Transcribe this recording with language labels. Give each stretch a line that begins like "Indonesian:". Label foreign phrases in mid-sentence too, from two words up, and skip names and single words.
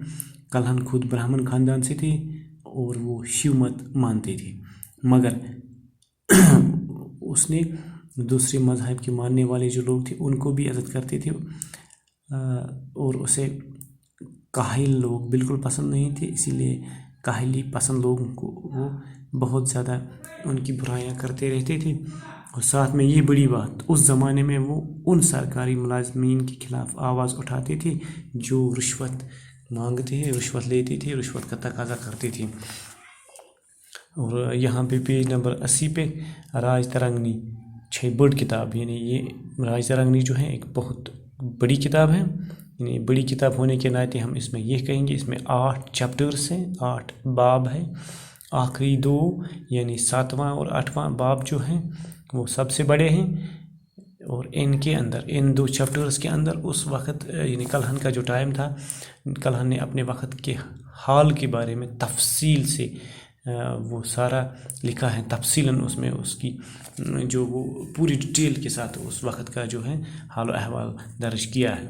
Urdu: کلہن خود برہمن خاندان سے تھے اور وہ شیو مت مانتے تھے، مگر اس نے دوسرے مذہب کے ماننے والے جو لوگ تھے ان کو بھی عزت کرتے تھے، اور اسے کاہل لوگ بالکل پسند نہیں تھے، اسی لیے کاہلی پسند لوگوں کو وہ بہت زیادہ ان کی برائیاں کرتے رہتے تھے۔ اور ساتھ میں یہ بڑی بات، اس زمانے میں وہ ان سرکاری ملازمین کے خلاف آواز اٹھاتے تھے جو رشوت مانگتے ہیں، رشوت لیتے تھے، رشوت کا تقاضا کرتے تھے۔ اور یہاں پہ پیج نمبر 80 پہ راج ترنگی
Kashmiri: چھے بڑ کتاب،
Urdu: یعنی یہ راج ترنگی جو ہے ایک بہت بڑی کتاب ہے، یعنی بڑی کتاب ہونے کے ناطے ہم اس میں یہ کہیں گے، اس میں 8 چیپٹرز ہیں، 8 باب ہیں، آخری 2 یعنی 7واں اور 8واں باب جو ہیں وہ سب سے بڑے ہیں، اور ان کے اندر ان 2 چیپٹرز کے اندر اس وقت یعنی کلہن کا جو ٹائم تھا، کلہن نے اپنے وقت کے حال کے بارے میں تفصیل سے وہ سارا لکھا ہے، تفصیلاً اس میں اس کی جو وہ پوری ڈیٹیل کے ساتھ اس وقت کا جو ہے حال و احوال درج کیا ہے۔